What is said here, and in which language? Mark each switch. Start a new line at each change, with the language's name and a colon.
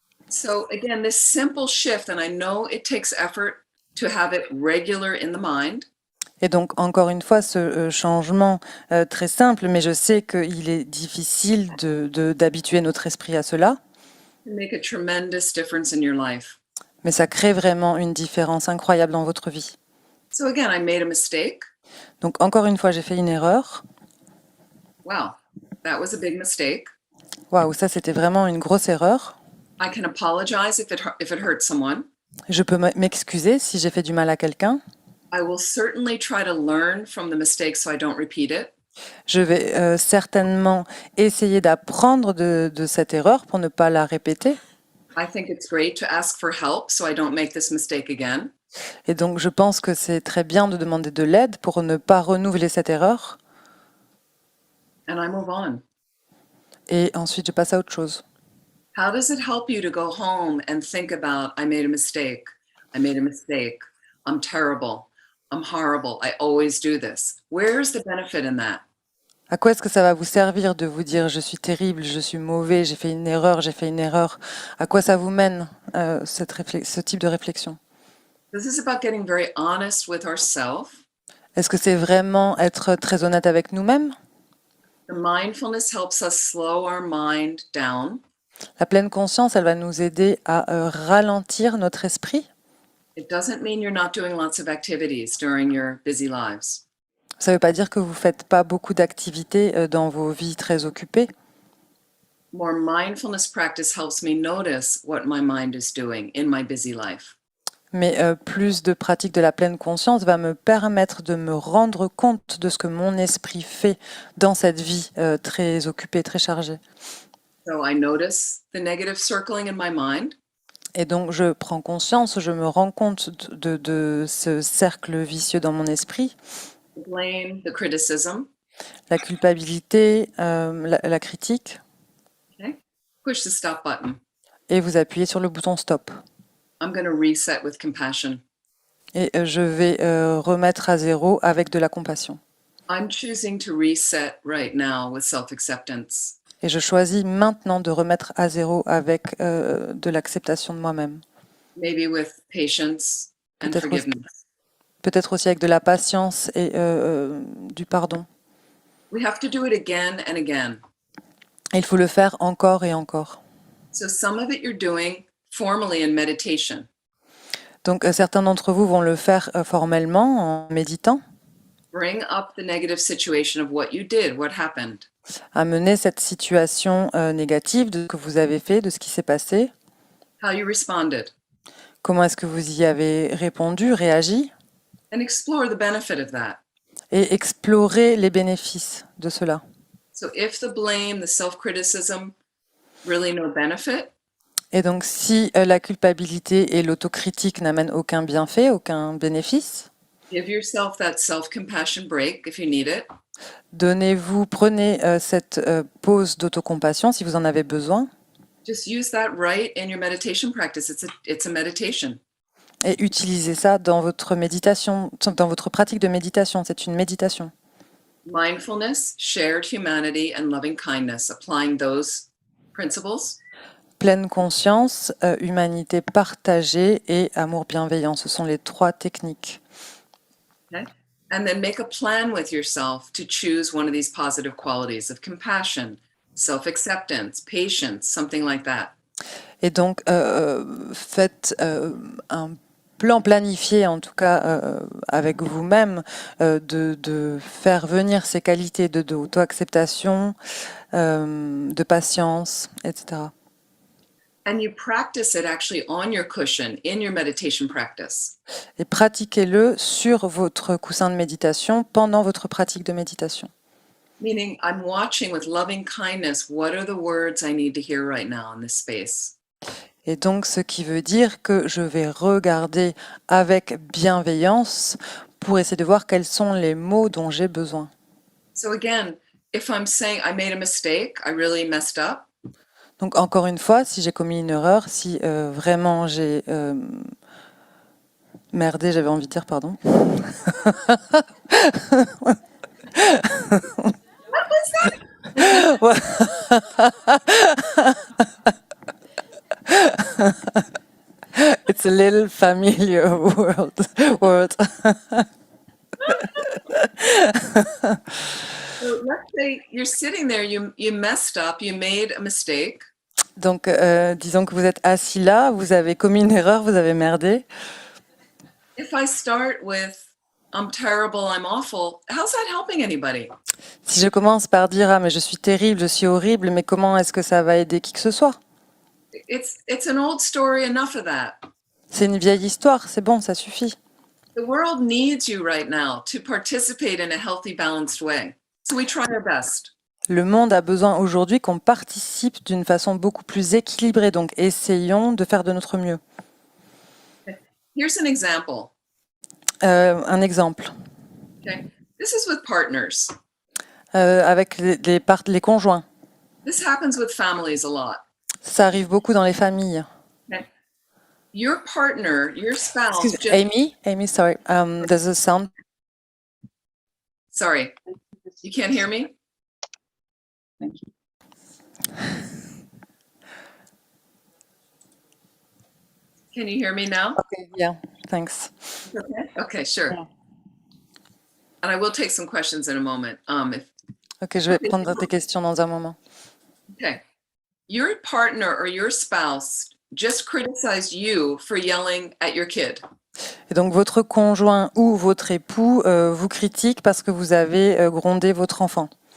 English: So again, this simple shift, and I know it takes effort to have it regular in the mind.
French: Et donc, encore une fois, ce changement très simple, mais je sais qu'il est difficile d'habituer notre esprit à cela,
English: Can make a tremendous difference in your life.
French: mais ça crée vraiment une différence incroyable dans votre vie.
English: So again, I made a mistake.
French: Donc, encore une fois, j'ai fait une erreur.
English: Wow, that was a big mistake.
French: Waouh, ça, c'était vraiment une grosse erreur.
English: I can apologize if it hurts someone.
French: Je peux m'excuser si j'ai fait du mal à quelqu'un.
English: I will certainly try to learn from the mistake so I don't repeat it.
French: Je vais certainement essayer d'apprendre de cette erreur pour ne pas la répéter.
English: I think it's great to ask for help so I don't make this mistake again.
French: Et donc, je pense que c'est très bien de demander de l'aide pour ne pas renouveler cette erreur.
English: And I move on.
French: Et ensuite, je passe à autre chose.
English: How does it help you to go home and think about, I made a mistake. I made a mistake. I'm terrible. I'm horrible. I always do this. Where's the benefit in that?
French: À quoi est-ce que ça va vous servir de vous dire je suis terrible, je suis mauvais, j'ai fait une erreur, j'ai fait une erreur? À quoi ça vous mène ce type de réflexion?
English: This is about getting very honest with ourselves.
French: Est-ce que c'est vraiment être très honnête avec nous-mêmes?
English: The mindfulness helps us slow our mind down.
French: La pleine conscience, elle va nous aider à ralentir notre esprit.
English: It doesn't mean you're not doing lots of activities during your busy lives.
French: Ça ne veut pas dire que vous ne faites pas beaucoup d'activités dans vos vies très occupées.
English: More mindfulness practice helps me notice what my mind is doing in my busy life.
French: Mais plus de pratique de la pleine conscience va me permettre de me rendre compte de ce que mon esprit fait dans cette vie très occupée, très chargée.
English: So I notice the negative circling in my mind.
French: Et donc, je prends conscience, je me rends compte de ce cercle vicieux dans mon esprit,
English: The blame, the criticism.
French: la culpabilité, la critique,
English: Okay. Push the stop button.
French: et vous appuyez sur le bouton stop.
English: I'm going to reset with compassion.
French: Et je vais remettre à zéro avec de la compassion.
English: I'm choosing to reset right now with self-acceptance.
French: Et je choisis maintenant de remettre à zéro avec de l'acceptation de moi-même.
English: Maybe with patience and
French: Peut-être aussi,
English: forgiveness.
French: peut-être aussi avec de la patience et du pardon.
English: We have to do it again and again.
French: Et il faut le faire encore et encore.
English: So some of it you're doing formally in meditation.
French: Donc certains d'entre vous vont le faire formellement en méditant,
English: Bring up the negative situation of what you did, what happened.
French: amener cette situation négative de ce que vous avez fait, de ce qui s'est passé.
English: How you responded,
French: Comment est-ce que vous y avez répondu, réagi,
English: and explore the benefit of that.
French: et explorer les bénéfices de cela.
English: So if the blame, the self-criticism, really no benefit,
French: Et donc si la culpabilité et l'autocritique n'amènent aucun bienfait, aucun bénéfice,
English: give yourself that self-compassion break if you need it.
French: prenez cette pause d'autocompassion si vous en avez besoin,
English: Just use that right in your meditation practice. It's a meditation.
French: et utilisez ça dans votre méditation, dans votre pratique de méditation. C'est une méditation.
English: Mindfulness, shared humanity, and loving kindness, applying those principles.
French: Pleine conscience, humanité partagée et amour bienveillant. Ce sont les 3 techniques.
English: Okay? And then make a plan with yourself to choose one of these positive qualities of compassion, self-acceptance, patience, something like that.
French: Et donc, faites un plan planifié, en tout cas avec vous-même, de faire venir ces qualités d'auto-acceptation, de patience, etc.
English: And you practice it actually on your cushion in your meditation practice.
French: Et pratiquez-le sur votre coussin de méditation pendant votre pratique de méditation.
English: Meaning, I'm watching with loving kindness, what are the words I need to hear right now in this space?
French: Et donc, ce qui veut dire que je vais regarder avec bienveillance pour essayer de voir quels sont les mots dont j'ai besoin.
English: So again, if I'm saying I made a mistake, I really messed up,
French: Donc, encore une fois, si j'ai commis une erreur, si vraiment j'ai merdé, j'avais envie de dire, pardon.
English: It's a little familiar word. so let's say you're sitting there, you messed up, you made a mistake.
French: Donc, disons que vous êtes assis là, vous avez commis une erreur, vous avez merdé.
English: If I start with, I'm terrible, I'm awful, how's that helping anybody?
French: Si je commence par dire ah mais je suis terrible, je suis horrible, mais comment est-ce que ça va aider qui que ce soit?
English: It's an old story, enough of that.
French: C'est une vieille histoire, c'est bon, ça suffit.
English: The world needs you right now to participate in a healthy, balanced way. So we try our best.
French: Le monde a besoin aujourd'hui qu'on participe d'une façon beaucoup plus équilibrée, donc essayons de faire de notre mieux.
English: Here's an example.
French: Un exemple.
English: Okay. This is with partners.
French: Avec les conjoints.
English: This happens with families a lot.
French: Ça arrive beaucoup dans les familles.
English: Okay. Your partner, your spouse. Excuse me, Amy, sorry. There's a sound. Sorry, you can't hear me? Thank you. Can you hear me now? Okay, yeah, thanks. Okay. Okay, sure. Yeah. And I will take some questions in a moment.
French: Ok, je vais prendre tes questions dans un moment.
English: Okay. Your partner or your spouse just criticized you for yelling at your kid.
French: Et donc votre conjoint ou votre époux vous critique parce que vous avez grondé votre enfant.